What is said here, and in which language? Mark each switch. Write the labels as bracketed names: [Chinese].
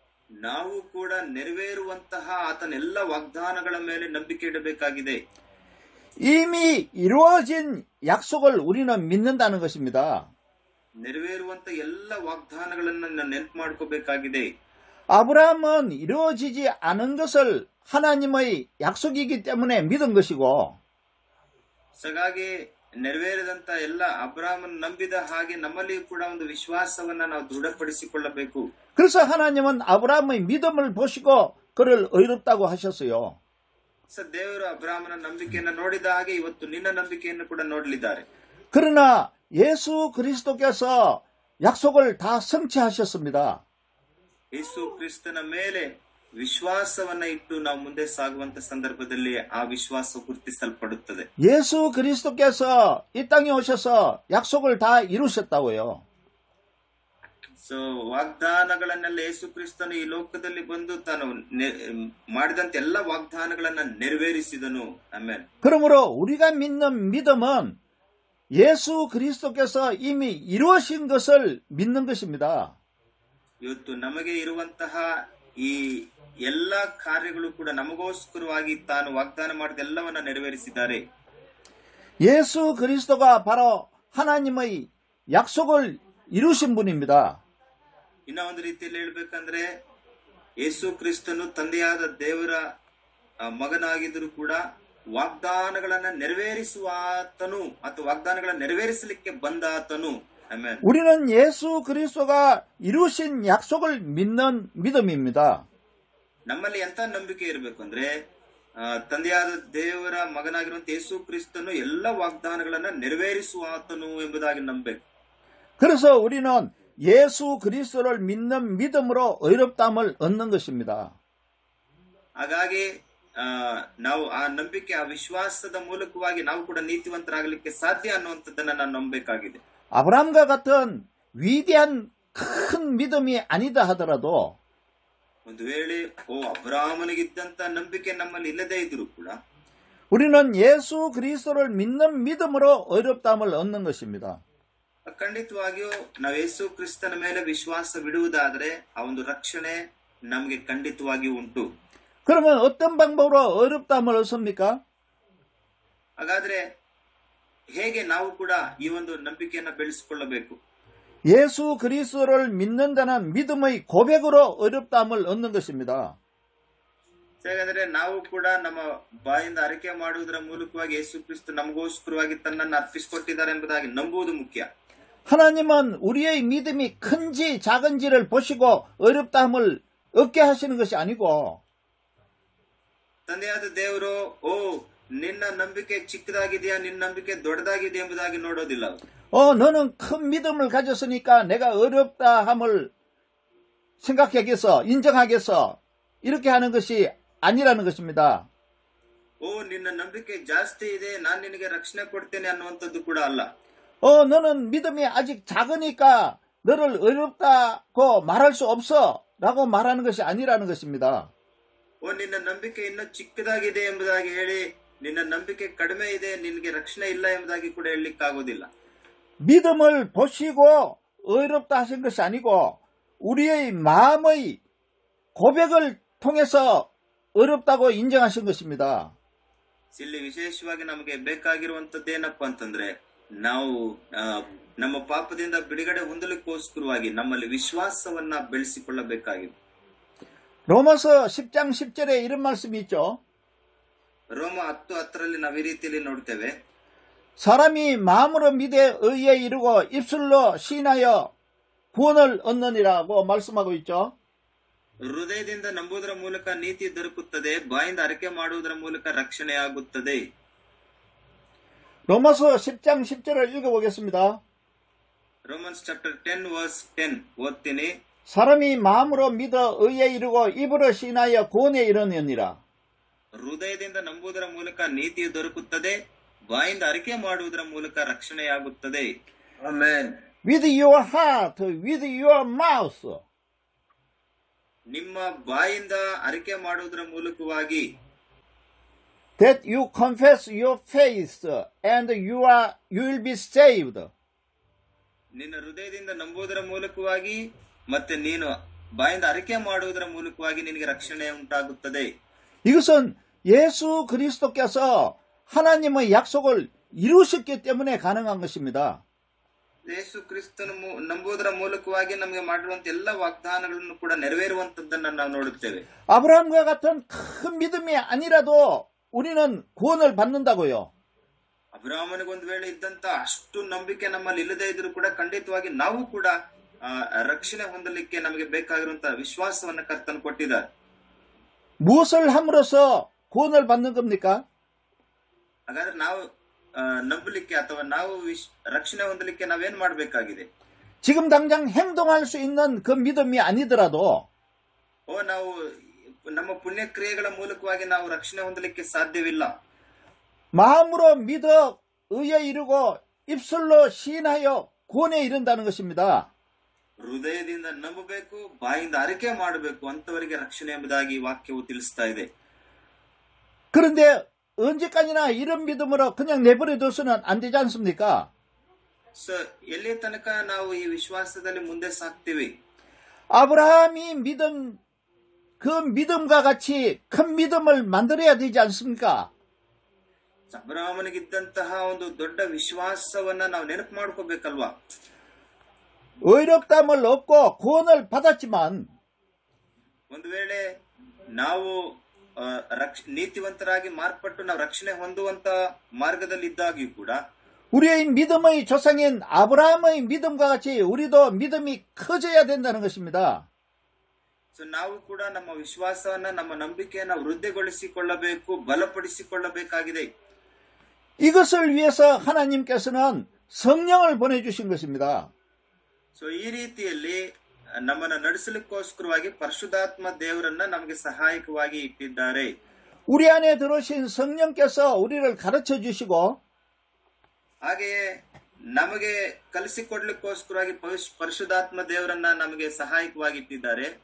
[Kannada] ನಾವು ಕೂಡ ನೆರವೇರುವಂತಹ ಆತನ ಎಲ್ಲ ವಾಗ್ದಾನಗಳ ಮೇಲೆ ನಂಬಿಕೆ ಇಡಬೇಕಾಗಿದೆ. [Korean] 이미 이루어진 약속을 우리는 믿는다는 것입니다. [Kannada] ನೆರವೇರುವಂತ ಎಲ್ಲ ವಾಗ್ದಾನಗಳನ್ನ ನೆನಪು ಮಾಡ್ಕೋಬೇಕಾಗಿದೆ. [Korean] 아브라함은 이루어지지 않은 것을 하나님의 약속이기 때문에 믿은 것이고 [Kannada] ಹಾಗಾಗಿ ನೆರವೇರಿದಂತ ಎಲ್ಲ ಅಬ್ರಾಹ್ಮನ್ ನಂಬಿದ ಹಾಗೆ ನಮ್ಮಲ್ಲಿಯೂ ಕೂಡ ಒಂದು ವಿಶ್ವಾಸವನ್ನ ನಾವು ದೃಢಪಡಿಸಿಕೊಳ್ಳಬೇಕು. [Korean] 그래서 하나님은 아브라함의 믿음을 보시고 그를 의롭다고 하셨어요. [Kannada] ದೇವರು ಅಬ್ರಾಹ್ಮನ ನಂಬಿಕೆಯನ್ನು ನೋಡಿದ ಹಾಗೆ ಇವತ್ತು ನಿನ್ನ ನಂಬಿಕೆಯನ್ನು ಕೂಡ ನೋಡಲಿದ್ದಾರೆ. [Korean] 그러나 예수 그리스도께서 약속을 다 성취하셨습니다. [Kannada] ಯೇಸು ಕ್ರಿಸ್ತನ ಮೇಲೆ ವಿಶ್ವಾಸವನ್ನ ಇಟ್ಟು ನಾವು ಮುಂದೆ ಸಾಗುವಂತ ಸಂದರ್ಭದಲ್ಲಿ ಆ ವಿಶ್ವಾಸ ಗುರುತಿಸಲ್ಪಡುತ್ತದೆ. [Korean] 예수 그리스도께서 이 땅에 오셔서 약속을 다 이루셨다고요. [Kannada] ವಾಗ್ದಾನಗಳನ್ನೆಲ್ಲ ಯೇಸು ಕ್ರಿಸ್ತನು ಈ ಲೋಕದಲ್ಲಿ ಬಂದು ತಾನು ಮಾಡಿದಂತ ಎಲ್ಲ ವಾಗ್ದಾನಗಳನ್ನ ನೆರವೇರಿಸಿದನು. ಆಮೇಲೆ [Korean] 그러므로 우리가 믿는 믿음은 예수 그리스도께서 이미 이루어진 것을 믿는 것입니다. [Kannada] ಇವತ್ತು ನಮಗೆ 이ರುವಂತಹ ಈ ಎಲ್ಲ ಕಾರ್ಯಗಳು ಕೂಡ ನಮಗೋಸ್ಕರವಾಗಿ ತಾನು ವಾಗ್ದಾನ ಮಾಡಿದ ಎಲ್ಲವನ್ನ ನೆರವೇರಿಸಿದ್ದಾರೆ. [Korean] 예수 그리스도가 바로 하나님의 약속을 이루신 분입니다. [Kannada] ಇನ್ನ ಒಂದು ರೀತಿಯಲ್ಲಿ ಹೇಳ್ಬೇಕಂದ್ರೆ ಯೇಸು ಕ್ರಿಸ್ತನು ತಂದೆಯಾದ ದೇವರ ಮಗನಾಗಿದ್ದರೂ ಕೂಡ ವಾಗ್ದಾನಗಳನ್ನ ನೆರವೇರಿಸುವ ಆತನು ಅಥವಾ ವಾಗ್ದಾನಗಳನ್ನ ನೆರವೇರಿಸಲಿಕ್ಕೆ ಬಂದ ಆತನು. ಆಮೇಲೆ [Korean] 우리는 예수 그리스도가 이루신 약속을 믿는 믿음입니다. [Kannada] ನಮ್ಮಲ್ಲಿ ಎಂತ ನಂಬಿಕೆ ಇರಬೇಕು ಅಂದ್ರೆ ತಂದೆಯಾದ ದೇವರ ಮಗನಾಗಿರುವಂತ ಯೇಸು ಕ್ರಿಸ್ತನು ಎಲ್ಲ ವಾಗ್ದಾನಗಳನ್ನ ನೆರವೇರಿಸುವ ಆತನು ಎಂಬುದಾಗಿ ನಂಬಬೇಕು. [Korean] 그래서 우리는 예수 그리스도를 믿는 믿음으로 의롭다함을 얻는 것입니다. [Kannada] ಹಾಗಾಗಿ ನಾವು ಆ ನಂಬಿಕೆ ಆ ವಿಶ್ವಾಸದ ಮೂಲಕವಾಗಿ ನಾವು ಕೂಡ ನೀತಿವಂತರಾಗಲಿಕ್ಕೆ ಸಾಧ್ಯ ಅನ್ನುವಂಥದ್ದನ್ನ ನಾವು ನಂಬಬೇಕಾಗಿದೆ. [Korean] 아브라함과 같은 위대한 큰 믿음이 아니다 하더라도 [Kannada] ಒಂದು ವೇಳೆ ಅಬ್ರಾಹ್ಮನಿಗಿದ್ದಂತ ನಂಬಿಕೆ ನಮ್ಮಲ್ಲಿ ಇಲ್ಲದೇ ಇದ್ರು ಕೂಡ [Korean] 우리는 예수 그리스도를 믿는 믿음으로 의롭다함을 얻는 것입니다. [Kannada] ಖಂಡಿತವಾಗಿಯೂ ನಾವು ಯೇಸು ಕ್ರಿಸ್ತನ ಮೇಲೆ ವಿಶ್ವಾಸವಿಡುವುದಾದರೆ ಆ ಒಂದು ರಕ್ಷಣೆ ನಮಗೆ ಖಂಡಿತವಾಗಿಯೂ ಉಂಟು. [Korean] 그러면 어떤 방법으로 의롭다함을 얻습니까? [Kannada] ಹಾಗಾದ್ರೆ ಹೇಗೆ ನಾವು ಕೂಡ ಈ ಒಂದು ನಂಬಿಕೆಯನ್ನ ಬೆಳೆಸಿಕೊಳ್ಳಬೇಕು? [Korean] 예수 그리스도를 믿는다는 믿음의 고백으로 의롭다함을 얻는 것입니다. [Kannada] ಹಾಗಾದ್ರೆ ನಾವು ಕೂಡ ನಮ್ಮ ಬಾಯಿಂದ ಅರಿಕೆ ಮಾಡುವುದರ ಮೂಲಕವಾಗಿ ಯೇಸು ಕ್ರಿಸ್ತ ನಮಗೋಸ್ಕರವಾಗಿ ತನ್ನನ್ನು ಅರ್ಪಿಸಿಕೊಟ್ಟಿದ್ದಾರೆ ಎಂಬುದಾಗಿ ನಂಬುವುದು ಮುಖ್ಯ. [Korean] 하나님은 우리의 믿음이 큰지 작은지를 보시고 어렵다함을 얻게 하시는 것이 아니고 [Kannada] ತಂದೆಯಾದ ದೇವರು ನಿನ್ನ ನಂಬಿಕೆ ಚಿಕ್ಕದಾಗಿದೆಯಾ ನಿನ್ನ ನಂಬಿಕೆ ದೊಡ್ಡದಾಗಿದೆ ಎಂಬುದಾಗಿ ನೋಡೋದಿಲ್ಲ ಅವರು. [Korean] 너는 큰 믿음을 가졌으니까 내가 어렵다 함을 생각하겠어, 인정하겠어, 이렇게 하는 것이 아니라는 것입니다. [Kannada] ನಿನ್ನ ನಂಬಿಕೆ ಜಾಸ್ತಿ ಇದೆ ನಾನು ನಿನಗೆ ರಕ್ಷಣೆ ಕೊಡ್ತೇನೆ ಅನ್ನುವಂಥದ್ದು ಕೂಡ ಅಲ್ಲ. [Korean] 너는 믿음이 아직 작으니까 너를 어렵다고 말할 수 없어 라고 말하는 것이 아니라는 것입니다. [Kannada] ನಿನ್ನ ನಂಬಿಕೆ ಇನ್ನೂ ಚಿಕ್ಕದಾಗಿದೆ ಎಂಬುದಾಗಿ ಹೇಳಿ ನಿನ್ನ ನಂಬಿಕೆ ಕಡಿಮೆ ಇದೆ ನಿನಗೆ ರಕ್ಷಣೆ ಇಲ್ಲ ಎಂಬುದಾಗಿ ಕೂಡ ಹೇಳಲಿಕ್ಕಾಗೋದಿಲ್ಲ. [Korean] 믿음을 보시고 어렵다 하신 것이 아니고 우리의 마음의 고백을 통해서 어렵다고 인정하신 것입니다. [Kannada] ಇಲ್ಲಿ ವಿಶೇಷವಾಗಿ ನಮಗೆ ಬೇಕಾಗಿರುವಂತದ್ದು ಏನಪ್ಪಾ ಅಂತಂದ್ರೆ ನಾವು ನಮ್ಮ ಪಾಪದಿಂದ ಬಿಡುಗಡೆ ಹೊಂದಲಿಕ್ಕೋಸ್ಕರವಾಗಿ ನಮ್ಮಲ್ಲಿ ವಿಶ್ವಾಸವನ್ನ ಬೆಳೆಸಿಕೊಳ್ಳಬೇಕಾಗಿದೆ. [Korean] 로마서 10장 10절에 이런 말씀이 있죠. [Kannada] ರೋಮ 10:10ರಲ್ಲಿ ನಾವು ಈ ರೀತಿಯಲ್ಲಿ ನೋಡ್ತೇವೆ. [Korean] 사람이 마음으로 믿에 의에 이르고 입술로 시인하여 구원을 얻느니라고 말씀하고 있죠. [Kannada] ಹೃದಯದಿಂದ ನಂಬುವುದರ ಮೂಲಕ ನೀತಿ ದೊರಕುತ್ತದೆ ಬಾಯಿಂದ ಅರಿಕೆ ಮಾಡುವುದರ ಮೂಲಕ ರಕ್ಷಣೆಯಾಗುತ್ತದೆ. [Korean] 로마서 10장 10절을 읽어보겠습니다. [English] Romans chapter 10 verse 10 [Kannada] ಓದ್ತೀನಿ. [Korean] 사람이 마음으로 믿어 의에 이르고 입으로 시인하여 구원에 이르느니라. [Kannada] ಹೃದಯದಿಂದ ನಂಬುವುದರ ಮೂಲಕ ನೀತಿ ದೊರಕುತ್ತದೆ ಬಾಯಿಂದ ಅರಿಕೆ ಮಾಡುವುದರ ಮೂಲಕ ರಕ್ಷಣೆಯಾಗುತ್ತದೆ. Amen. [English] With your heart, with your mouth. [Kannada] ನಿಮ್ಮ ಬಾಯಿಂದ ಅರಿಕೆ ಮಾಡುವುದರ ಮೂಲಕವಾಗಿ [English] that you confess your faith and you will be saved. [Kannada] ನಿನ್ನ ಹೃದಯದಿಂದ ನಂಬುವುದರ ಮೂಲಕವಾಗಿ ಮತ್ತೆ ನೀನು ಬಾಯಿಂದ ಅರಿಕೆ ಮಾಡುವುದರ ಮೂಲಕವಾಗಿ ನಿನಗೆ ರಕ್ಷಣೆ ಉಂಟಾಗುತ್ತದೆ. [Korean] 이것은 예수 그리스도께서 하나님의 약속을 이루셨기 때문에 가능한 것입니다. [Kannada] ಯೇಸು ಕ್ರಿಸ್ತನ ನಂಬುವುದರ ಮೂಲಕವಾಗಿ ನಮಗೆ ಮಾಡಿರುವಂತಹ ಎಲ್ಲ ವಾಗ್ದಾನಗಳನ್ನು ಕೂಡ ನೆರವೇರುವಂತದ್ದನ್ನು ನಾವು ನೋಡುತ್ತೇವೆ. [Korean] 아브라함과 같은 큰 믿음이 아니라도 우리는 구원을 받는다고요. [Kannada] ಅಬ್ರಹಾಮನಿಗೆ ಒಂದು ವೇಳೆ ಇದ್ದಂತ ಅಷ್ಟು ನಂಬಿಕೆ ನಮ್ಮಲ್ಲಿ ಇಲ್ಲದೇ ಇದ್ರೂ ಕೂಡ ಖಂಡಿತವಾಗಿ ನಾವು ಕೂಡ ರಕ್ಷಣೆ ಹೊಂದಲಿಕ್ಕೆ ನಮಗೆ ಬೇಕಾಗಿರುವಂತಹ ವಿಶ್ವಾಸವನ್ನ ಕರ್ತನು ಕೊಟ್ಟಿದ್ದಾರೆ. [Korean] 무엇을 함으로써 구원을 받는 겁니까? [Kannada] ಹಾಗಾದ್ರೆ ನಾವು ನಂಬಲಿಕ್ಕೆ ಅಥವಾ ನಾವು ರಕ್ಷಣೆ ಹೊಂದಲಿಕ್ಕೆ ನಾವೇನ್ ಮಾಡಬೇಕಾಗಿದೆ? [Korean] 지금 당장 행동할 수 있는 그 믿음이 아니더라도 [Kannada] ನಾವು ನಮ್ಮ ಪುಣ್ಯ ಕ್ರಿಯೆಗಳ ಮೂಲಕವಾಗಿ ನಾವು ರಕ್ಷಣೆ ಹೊಂದಲಿಕ್ಕೆ ಸಾಧ್ಯವಿಲ್ಲ. [Korean] 마음으로 믿어 의에 이르고 입술로 시인하여 구원에 이른다는 것입니다. [Kannada] ಹೃದಯದಿಂದ ನಂಬಬೇಕು ಬಾಯಿಂದ ಅರಿಕೆ ಮಾಡಬೇಕು ಅಂತವರಿಗೆ ರಕ್ಷಣೆ ಎಂಬುದಾಗಿ ವಾಕ್ಯವು ತಿಳಿಸ್ತಾ ಇದೆ. [Korean] 그런데 언제까지나 이런 믿음으로 그냥 내버려 둬서는 안 되지 않습니까? [Kannada] ಎಲ್ಲಿ ತನಕ ನಾವು ಈ ವಿಶ್ವಾಸದಲ್ಲಿ ಮುಂದೆ ಸಾಕ್ತೀವಿ? [Korean] 아브라함이 믿은 그 믿음과 같이 큰 믿음을 만들어야 되지 않습니까? [Kannada] ಅಬ್ರಹಾಮನಿಗಿದ್ದಂತಹ ಒಂದು ದೊಡ್ಡ ವಿಶ್ವಾಸವನ್ನ ನಾವು ನೆನಪು ಮಾಡ್ಕೋಬೇಕಲ್ವಾ? [Korean] 어렵담을 얻고 구원을 받았지만 [Kannada] ಒಂದು ವೇಳೆ ನಾವು ನೀತಿವಂತರಾಗಿ ಮಾರ್ಪಟ್ಟು ನಾವು ರಕ್ಷಣೆ ಹೊಂದುವಂತ ಮಾರ್ಗದಲ್ಲಿ ಇದ್ದಾಗಿಯೂ ಕೂಡ [Korean] 우리의 믿음의 조상인 아브라함의 믿음과 같이 우리도 믿음이 커져야 된다는 것입니다. [Kannada] ನಾವು ಕೂಡ ನಮ್ಮ ವಿಶ್ವಾಸವನ್ನ ನಮ್ಮ ನಂಬಿಕೆಯನ್ನ ವೃದ್ಧಿಗೊಳಿಸಿಕೊಳ್ಳಬೇಕು ಬಲಪಡಿಸಿಕೊಳ್ಳಬೇಕಾಗಿದೆ. [Korean] 이것을 위해서 하나님께서는 성령을 보내주신 것입니다. [Kannada] ಈ ರೀತಿಯಲ್ಲಿ ನಮ್ಮನ್ನ ನಡೆಸಲಿಕ್ಕೋಸ್ಕರವಾಗಿ ಪರಿಶುದ್ಧಾತ್ಮ ದೇವರನ್ನ ನಮಗೆ ಸಹಾಯಕವಾಗಿ ಇಟ್ಟಿದ್ದಾರೆ. [Korean] 우리 안에 들어오신 성령께서 우리를 가르쳐 주시고 [Kannada] ಹಾಗೆಯೇ ನಮಗೆ ಕಲಿಸಿಕೊಡ್ಲಿಕ್ಕೋಸ್ಕರವಾಗಿ ಪರಿಶುದ್ಧಾತ್ಮ ದೇವರನ್ನ ನಮಗೆ ಸಹಾಯಕವಾಗಿ ಇಟ್ಟಿದ್ದಾರೆ.